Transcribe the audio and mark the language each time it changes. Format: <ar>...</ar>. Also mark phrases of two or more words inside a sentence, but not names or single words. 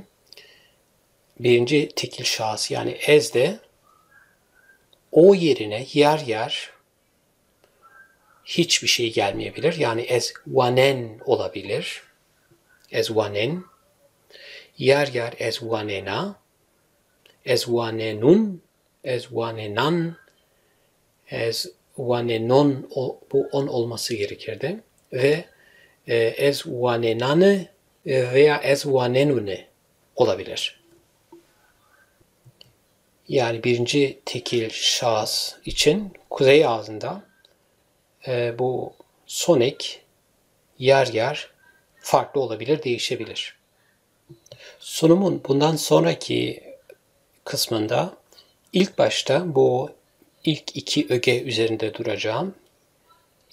<tr>Birinci tekil şahıs yani ezde o yerine yer yer hiçbir şey gelmeyebilir.</tr> <zza>Yani ez vanen olabilir. Ez vanen.</zza> <tr>Yer yer</tr> <zza>ez vanena. Ez vanenun. Ez vanenan. Ez vanenon,</zza> <tr>bu on olması gerekirdi. Ve</tr> <zza>ez vanenane</zza> <tr>veya</tr> <zza>ez vanenune</zza> <tr>olabilir. Yani birinci tekil şahıs için kuzey ağzında bu son ek yer yer farklı olabilir, değişebilir. Sunumun bundan sonraki kısmında ilk başta bu ilk iki öge üzerinde duracağım.</tr>